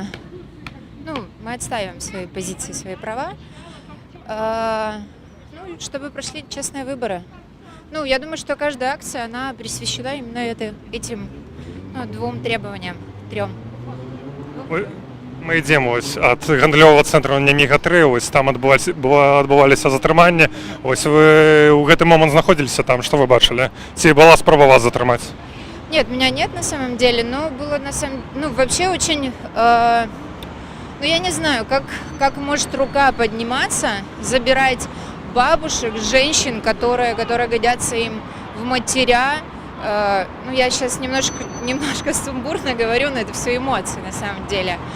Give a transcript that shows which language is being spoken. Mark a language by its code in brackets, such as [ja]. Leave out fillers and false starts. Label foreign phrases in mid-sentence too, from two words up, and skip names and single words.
[ru] Мы отстаиваем свои позиции, свои права, чтобы прошли честные выборы. Я думаю, что каждая акция, она присвящена именно этим двум требованиям, трем. [be] Мы ідзем ад гандлёвага цэнтру Няміга 3, там адбываліся затрыманні. Вы ў гэты момант знаходзіліся там, што вы бачылі? Ці была спроба вас затрымаць? [ru] Нет, меня нет на самом деле, но было вообще очень... я не знаю, как может рука подниматься, забирать бабушек, женщин, которые годятся им в матеря. Я сейчас немножко сумбурно говорю, но это все эмоции на самом деле.